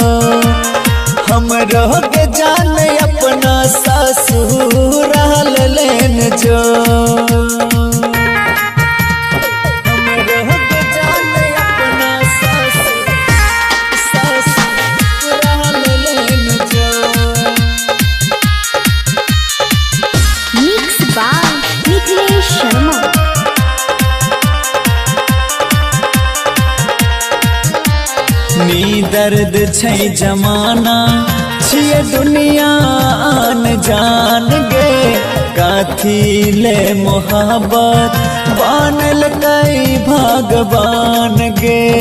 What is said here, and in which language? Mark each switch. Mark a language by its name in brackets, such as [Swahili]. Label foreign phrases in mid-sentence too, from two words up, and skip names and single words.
[Maithili] हमरो के जाने अपना ससुराल लेन जो हमरो के जाने अपना ससुराल लेन जो [English] मिक्स बाय मिथिलेश शर्मा [Maithili] नी दर्द छै जमाना छिए दुनिया आन जान गे काथी ले मोहब्बत बनल कई भगवान गे